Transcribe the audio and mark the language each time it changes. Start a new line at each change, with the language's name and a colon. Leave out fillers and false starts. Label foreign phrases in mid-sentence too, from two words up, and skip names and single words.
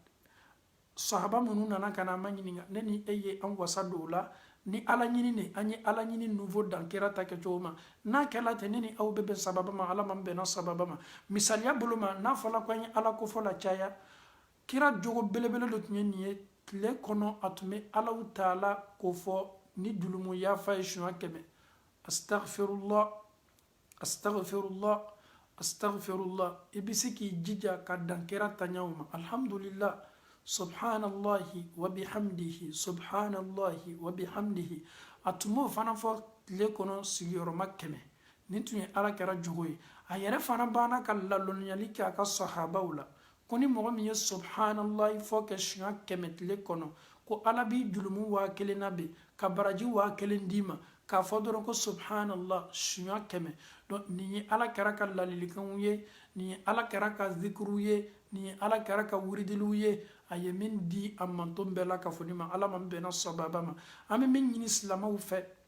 Bambara: sahaba minnu nana ka na an ma ɲininka ne ni e ye an wasa don o la ni ala ɲini ne an ye ala ɲini nouveau dan kira ta kɛ cogo ma n'a kɛla ten ne ni aw bɛ bɛn sababa ma ala ma bɛnna sababa ma misaliya bolo ma n'a fɔla ko an ye ala kofɔ la caya kira jogo belebele dɔ tun ye nin ye tile kɔnɔ a tun bɛ Allahu taala ko fɔ ni julumu yafa ye siɲɛ 100
Arabic: أستغفر الله أستغفر الله أستغفر الله
Bambara: i bɛ se k'i jija ka dan kira taɲaw ma
Arabic: الحمد لله سبحان الله وبحمده سبحان الله و
Bambara: bihamdihi a tun b'o fana fɔ tile kɔnɔ sigiyɔrɔma 100 nin tun ye ala kɛra jogo ye a yɛrɛ fana banna ka laloniyali kɛ a ka sahabaw la ko ni mɔgɔ min ye subhanallahi fɔ kɛ siɲɛ 100 tile kɔnɔ ko ala b'i julumu 1000 labɛn ka baraji 1000 d'i ma k'a fɔ dɔrɔn ko subhanallah siɲɛ 100 donc nin ye ala kɛra ka ladilikanw ye nin ye ala kɛra ka zikiriw ye nin ye ala kɛra ka wuridiliw ye a ye min di a manton bɛɛ la ka fɔ ni ma ala ma bɛnna sababa ma an bɛ min ɲini silamɛw fɛ